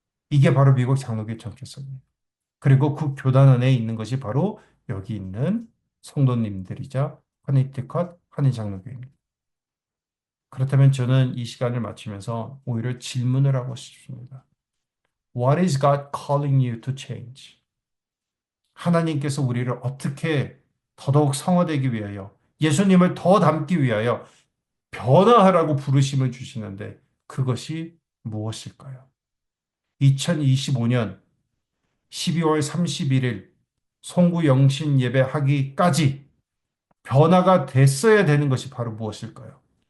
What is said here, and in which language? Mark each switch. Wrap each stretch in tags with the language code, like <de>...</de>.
<ko>이게 바로 미국 장로교의 정체성이에요. 그리고 그 교단 안에 있는 것이 바로 여기 있는 성도님들이자 커네티컷 한인장로교입니다. 그렇다면 저는 이 시간을 마치면서 오히려 질문을 하고 싶습니다.</ko> <en>What is God calling you to change?</en> <ko>하나님께서 우리를 어떻게 더더욱 성화되기 위하여 예수님을 더 닮기 위하여 변화하라고 부르심을 주시는데 그것이 무엇일까요? 2025년 12월 31일 송구 영신 예배하기까지 변화가 됐어야 되는 것이 바로 무엇일까요?</ko>